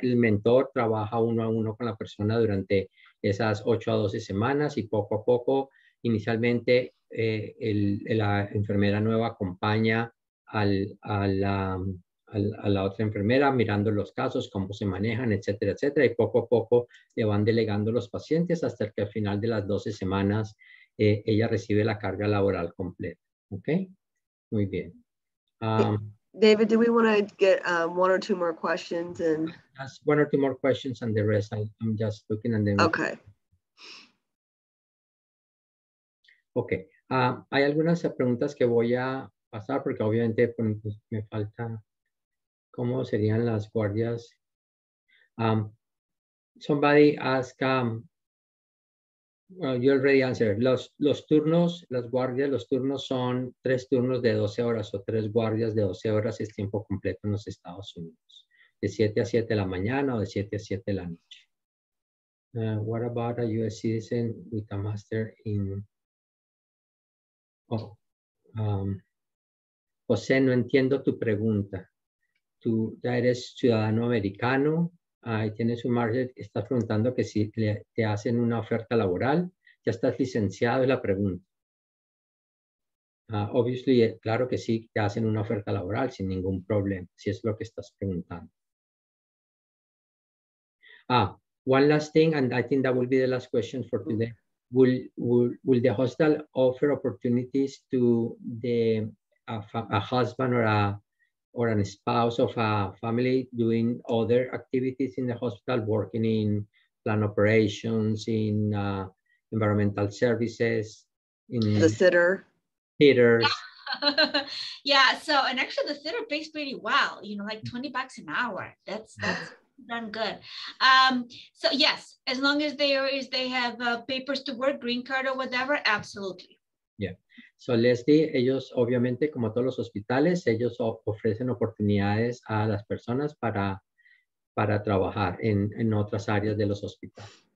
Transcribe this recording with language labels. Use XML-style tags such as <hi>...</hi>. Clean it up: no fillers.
<es>El mentor trabaja 1 a 1 con la persona durante esas 8 a 12 semanas y poco a poco, inicialmente, la enfermera nueva acompaña a la otra enfermera mirando los casos, cómo se manejan, etcétera, etcétera, y poco a poco le van delegando los pacientes hasta que al final de las 12 semanas ella recibe la carga laboral completa. ¿Ok? Muy bien.</es> <en>David, do we want to get 1 or 2 more questions? And Ask 1 or 2 more questions, and the rest I'm just looking and then. Okay. Okay.</en> <es>Hay algunas preguntas que voy a pasar porque obviamente pues, me falta cómo serían las guardias.</es> <en>Somebody asked, well, you already answered.</en> <es>Los turnos, las guardias, los turnos son 3 turnos de 12 horas o 3 guardias de 12 horas, es tiempo completo en los Estados Unidos. De 7 a 7 de la mañana o de 7 a 7 de la noche.</es> <en>What about a U.S. citizen with a master in...</en> <es>José, no entiendo tu pregunta. Tú ya eres ciudadano americano, tienes un margen, estás preguntando que si te hacen una oferta laboral, ya estás licenciado, es la pregunta. Obviously, claro que sí, te hacen una oferta laboral sin ningún problema, si es lo que estás preguntando.</es> <en>One last thing, and I think that will be the last question for today. Will the hostel offer opportunities to a husband or a spouse of a family doing other activities in the hospital, working in plant operations, in environmental services, in The sitter. theaters? Yeah, so, and actually the theater pays pretty well, you know, like 20 bucks an hour. That's done good. So yes, as long as they have papers to work, green card or whatever, absolutely. Yeah.</en> <es>So Leslie, ellos obviamente como todos los hospitales, ellos ofrecen oportunidades a las personas para trabajar en otras áreas de los hospitales.</es>